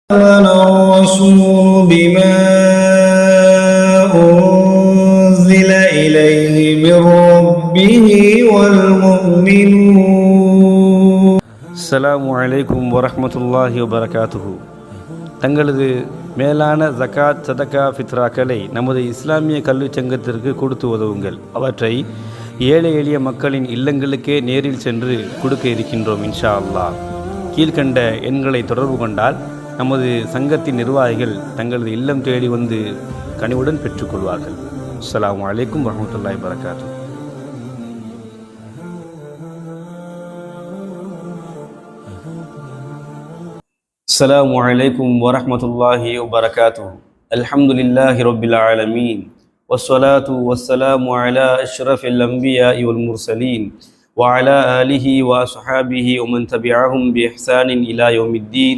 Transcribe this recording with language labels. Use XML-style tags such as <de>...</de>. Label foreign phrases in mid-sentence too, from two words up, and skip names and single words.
<ar>الرسول بما أنزل إليه من ربه والمؤمنون. السلام عليكم ورحمة الله وبركاته.</ar> <ta>தங்களது மேலான ஜகாத் சதகா ஃபித்ராக்களை நமது இஸ்லாமிய கல்விச் சங்கத்திற்கு கொடுத்து உதவுங்கள். அவற்றை ஏழை எளிய மக்களின் இல்லங்களுக்கே நேரில் சென்று கொடுக்க இருக்கின்றோம்</ta> <ar>إن شاء الله.</ar> <ta>கீழ்கண்ட எண்களை தொடர்பு கொண்டால் நமது சங்கத்தின் நிர்வாகிகள் தங்களது இல்லம் தேடி வந்து கனிவுடன் பெற்றுக்கொள்வார்கள்.</ta> <ar>السلام عليكم ورحمة الله وبركاته. السلام عليكم ورحمة الله وبركاته. الحمد لله رب العالمين والصلاة والسلام على أشرف الأنبياء والمرسلين وعلى آله وأصحابه ومن تبعهم بإحسان إلى يوم الدين.</ar>